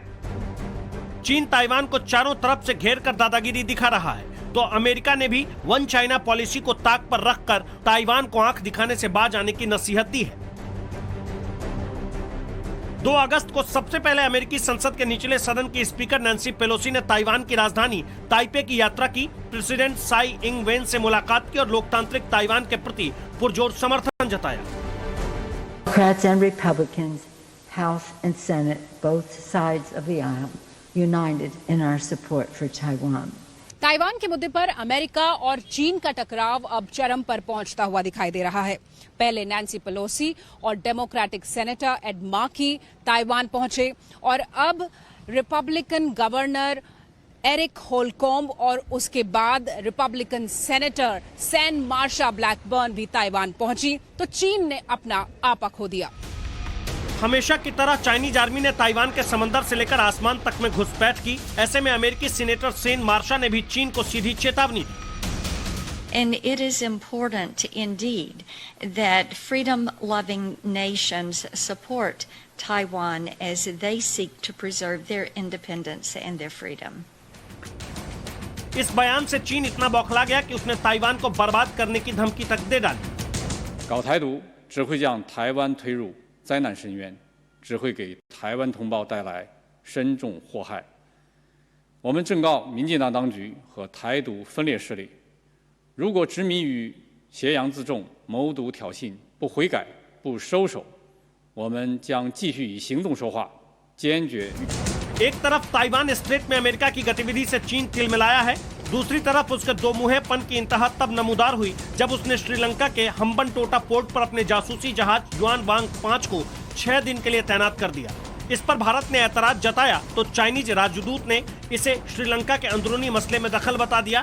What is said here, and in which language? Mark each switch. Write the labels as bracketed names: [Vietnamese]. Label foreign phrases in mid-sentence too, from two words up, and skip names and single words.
[Hindi] चीन ताइवान को चारों तरफ से घेर कर दादागिरी दिखा रहा है, तो अमेरिका ने भी [English] One China policy [Hindi] को ताक पर रखकर ताइवान को आंख दिखाने से बाज आने की नसीहत दी है। 2 अगस्त को सबसे पहले अमेरिकी संसद के निचले सदन की स्पीकर नैन्सी पेलोसी ने ताइवान की राजधानी ताइपे की यात्रा की, प्रेसिडेंट साई इंग वेन से मुलाकात की और लोकतांत्रिक ताइवान के प्रति पुरजोर समर्थन जताया। [English] Democrats and Republicans, House and Senate, both sides of the aisle, united in our support for Taiwan. [Hindi] ताइवान के मुद्दे पर अमेरिका और चीन का टकराव अब चरम पर पहुंचता हुआ दिखाई दे रहा है। पहले नैन्सी पेलोसी और [English] Democratic senator [Hindi] एड मार्की ताइवान पहुंचे और अब [English] Republican governor [Hindi] एरिक होलकॉम्ब और उसके बाद [English] Republican senator [Hindi] सैन मार्शा ब्लैकबर्न भी ताइवान पहुंची, तो चीन ने अपना आपा खो दिया। हमेशा की तरह [English] Chinese army [Hindi] ने ताइवान के समंदर से लेकर आसमान तक में घुसपैठ की। ऐसे में अमेरिकी सीनेटर सेन मार्शा ने भी चीन को सीधी चेतावनी दी। [English] And it is important indeed that freedom-loving nations support Taiwan as they seek to preserve their independence and their freedom. [Hindi] इस बयान से चीन इतना बौखला गया कि उसने ताइवान को बर्बाद करने की धमकी तक दे डाली। [Chinese] 搞台独只会将台湾推入灾难深渊，只会给台湾同胞带来深重祸害。我们正告民进党当局和台独分裂势力，如果执迷于挟洋自重、谋独挑衅，不悔改、不收手，我们将继续以行动说话，坚决。 [Hindi] एक तरफ ताइवान स्ट्रेट में अमेरिका की गतिविधि से चीन तिलमिलाया है, दूसरी तरफ उसके दो मुंहेपन की इंतहा तब नमूदार हुई जब उसने श्रीलंका के हम्बनटोटा पोर्ट पर अपने जासूसी जहाज युआन वांग 5 को 6 दिन के लिए तैनात कर दिया। इस पर भारत ने ऐतराज जताया तो चाइनीज राजदूत ने इसे श्रीलंका के अंदरूनी मसले में दखल बता दिया।